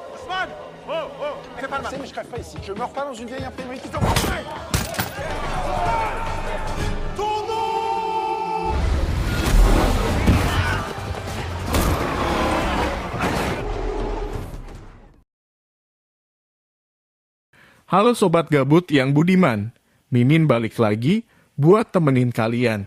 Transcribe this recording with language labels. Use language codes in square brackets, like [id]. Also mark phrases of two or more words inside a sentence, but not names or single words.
[fr] Mais je crève pas ici. Je meurs pas dans une vieille imprimerie qui tombe. [id] Halo Sobat Gabut yang budiman, Mimin balik lagi buat temenin kalian.